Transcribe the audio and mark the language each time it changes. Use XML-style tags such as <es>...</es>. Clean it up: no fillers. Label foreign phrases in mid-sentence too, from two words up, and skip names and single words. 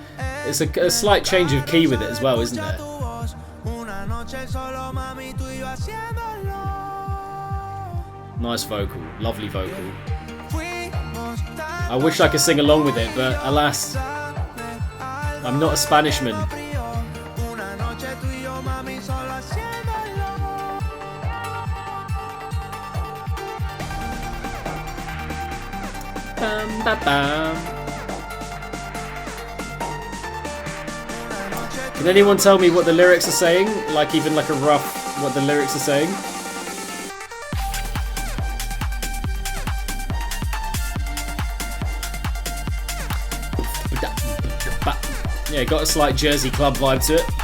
<en>It's a slight change of key with it as well, isn't there? Nice vocal, lovely vocal. I wish I could sing along with it, but alas, I'm not a Spanishman. Bam, ba, bam. Can anyone tell me what the lyrics are saying? Like even like a rough, what the lyrics are saying? Yeah, got a slight Jersey Club vibe to it.</en>